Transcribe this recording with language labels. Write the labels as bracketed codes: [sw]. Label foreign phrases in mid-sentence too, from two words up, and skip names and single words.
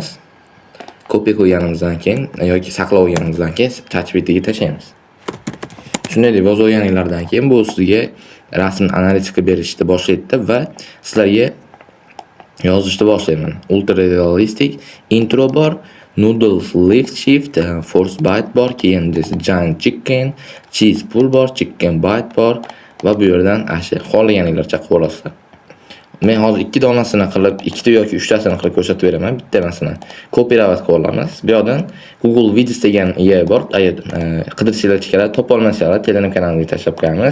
[uz] Copy qo'yganimizdan keyin yoki saqlab olganimizdan keyin ChatGPTga tashlaymiz. Shunday deb yozib olganinglardan keyin bu sizga rasmni analiz qilib berishni boshlaydi va sizlarga yozishni boshlayman. [en] Ultra realistic intro bor, noodles lift shift, force bite [uz] bor, keyin [en] giant chicken, cheese pull bor, chicken bite [uz] bor va bu yerdan xohlaganinglarcha qilib olasizlar. Men hozir 2 donasini qilib, 2 yoki 3 tasini qilib ko'rsatib beraman. Bitta masalan copyright qilib olamiz. Bu yerdan Google Videos degan IA bor. Qidirsanglar chiqadi, topa olmasanglar Telegram kanaliga tashlab qo'yamiz.